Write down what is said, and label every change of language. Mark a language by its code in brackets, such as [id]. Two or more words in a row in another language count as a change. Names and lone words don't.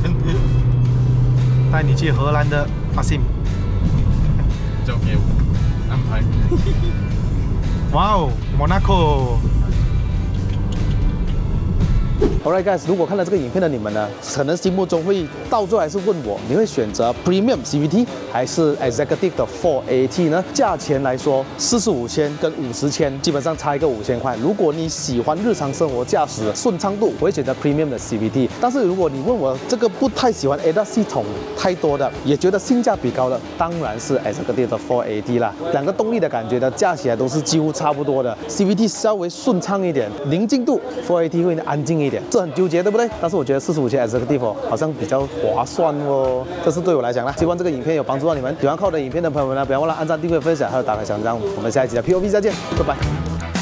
[zh] 帶你去荷蘭的阿信，交給我安排。 [en] 哇哦 ，Monaco。Alright guys， [zh] 如果看了這個影片的你們呢，可能心目中會到最後還是問我，你會選擇 [en] Premium CVT [zh] 還是 Executive 的 4AT 呢？價錢來說，45千跟50千基本上差一個5000塊。如果你喜歡日常生活駕駛的順暢度，我會選擇 Premium 的 CVT。但是如果你問我這個不太喜歡 ADAS 系統太多的，也覺得性價比高的，當然是 Executive 的 4AT 啦。兩個動力的感覺呢，駕起來都是幾乎差不多的。CVT 稍微順暢一點，寧靜度 4AT 會安靜一點。這很糾結，對不對？但是我覺得45千 Executive 好像比較划算哦，這是對我來講啦。希望這個影片有幫助到你們。喜歡看我的影片的朋友們呢，不要忘了按讚、訂閱、分享，還有打開小鈴鐺。我們下一集的 POV 再見，拜拜。